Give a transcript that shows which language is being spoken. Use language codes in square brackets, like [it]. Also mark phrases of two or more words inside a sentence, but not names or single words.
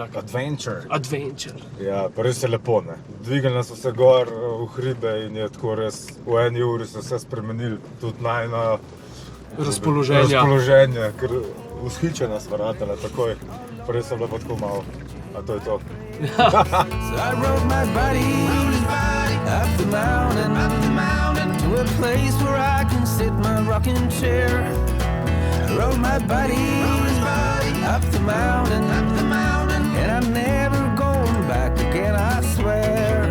[sl] Adventure. Ja, pa res je lepo, ne. Dvignili so se gor v hribe in je tako res, v 1 uri so se spremenili tudi najna razpoloženje, ker vzhičena sva ratala takoj, pa res je bilo pa tako malo, a to je to. [en] So I rode my body up the mountain to a place where I can sit my rocking chair. I rode my body up the mountain, and I'm never going back again, I swear.